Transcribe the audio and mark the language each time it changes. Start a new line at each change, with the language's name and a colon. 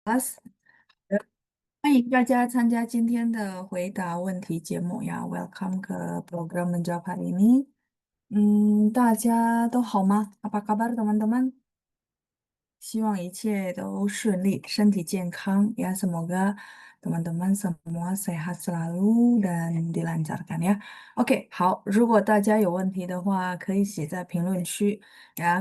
Chinese: 欢迎大家参加今天的回答问题节目呀，
Indonesian: Welcome ke program menjawab hari ini。
Chinese: 大家都好吗？
Indonesian: Apa kabar teman-teman？
Chinese: 希望一切都顺利，身体健康ya.
Indonesian: Semoga teman-teman semua sehat selalu dan dilancarkan ya.
Chinese: Oke，好，如果大家有问题的话，可以写在评论区ya.